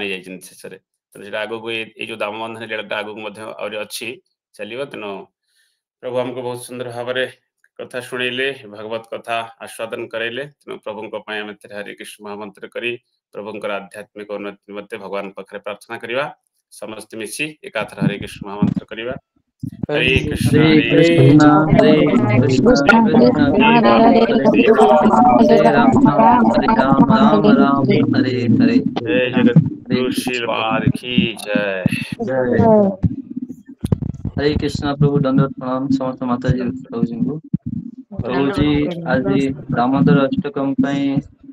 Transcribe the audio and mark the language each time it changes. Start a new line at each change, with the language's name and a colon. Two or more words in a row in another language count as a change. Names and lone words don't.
Odia: ଯାଇଛନ୍ତି ଶେଷରେ ତେଣୁ ସେଟା ଆଗକୁ ଏଇ ଯୋଉ ଦାମବନ୍ଧନ ଲୀଳାଟା ଆଗକୁ ମଧ୍ୟ ଆହୁରି ଅଛି ଚାଲିବ ତେଣୁ ପ୍ରଭୁ ଆମକୁ ବହୁତ ସୁନ୍ଦର ଭାବରେ କଥା ଶୁଣେଇଲେ ଭାଗବତ କଥା ଆସ୍ୱାଦନ କରାଇଲେ ତେଣୁ ପ୍ରଭୁଙ୍କ ପାଇଁ ଆମେ ହରେ କୃଷ୍ଣ ମହାମନ୍ତ୍ର କରି ପ୍ରଭୁଙ୍କର ଆଧ୍ୟାତ୍ମିକ ଉନ୍ନତି ନିମନ୍ତେ ଭଗବାନ ପାଖରେ ପ୍ରାର୍ଥନା କରିବା ସମସ୍ତେ ମିଶି ଏକାଥରେ ହରେ କୃଷ୍ଣ ମହାମନ୍ତ୍ର କରିବା ହରେ କୃଷ୍ଣ
Sanskrit: हरे कृष्ण हरे कृष्ण कृष्ण कृष्ण हरे हरे राम हरे राम राम राम हरे हरे
Hindi: जय जगत गुरु श्रीपाद की जय जय हरे कृष्ण प्रभु दंडवत प्रणाम समस्त माता जी प्रभु जी को प्रभु जी आज दामोदर अष्टकम